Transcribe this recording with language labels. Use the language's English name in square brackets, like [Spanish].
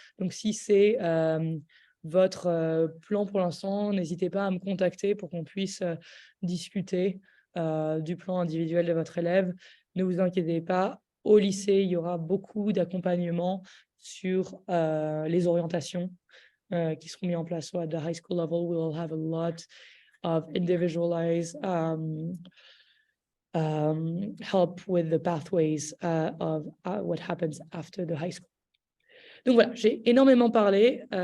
[French] Donc, si c'est votre plan pour l'instant, n'hésitez pas à me contacter pour qu'on puisse discuter du plan individuel de votre élève. Ne vous inquiétez pas. Au lycée, il y aura beaucoup d'accompagnement sur les orientations qui seront mis en place. [English] So at the high school level, we will have a lot of individualized help with the pathways of what happens after the high school. [French] Donc voilà, j'ai énormément parlé.